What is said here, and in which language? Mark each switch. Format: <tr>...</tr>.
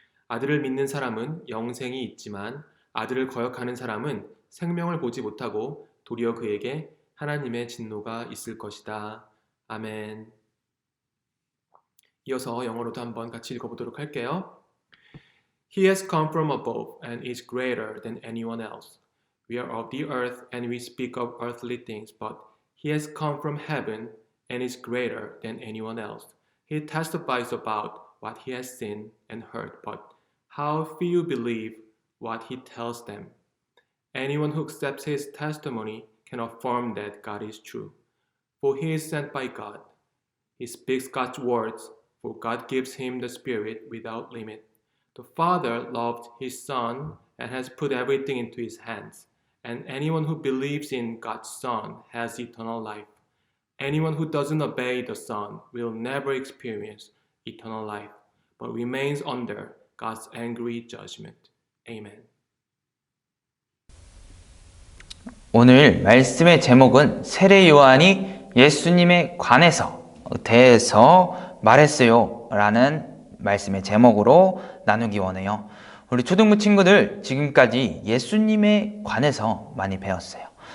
<ko>아들을 믿는 사람은 영생이 있지만 아들을 거역하는 사람은 생명을 보지 못하고 도리어 그에게 하나님의 진노가 있을 것이다. 아멘. 이어서 영어로도 한번 같이 읽어보도록 할게요.</ko> <en>He has come from above and is greater than anyone else. We are of the earth and we speak of earthly things, but he has come from heaven and is greater than anyone else. He testifies about what he has seen and heard, but how few believe what he tells them. Anyone who accepts his testimony can affirm that God is true, for he is sent by God. He speaks God's words, for God gives him the Spirit without limit. The Father loved his Son and has put everything into his hands, and anyone who believes in God's Son has eternal life. Anyone who doesn't obey the Son will never experience eternal life, but remains under God's angry judgment. Amen.</en> <ko>오늘 말씀의 제목은 세례 요한이 예수님에 관해서 대해서 말했어요 라는 말씀의 제목으로 나누기 원해요. 우리 초등부 친구들 지금까지 예수님에 관해서 많이 배웠어요.</ko>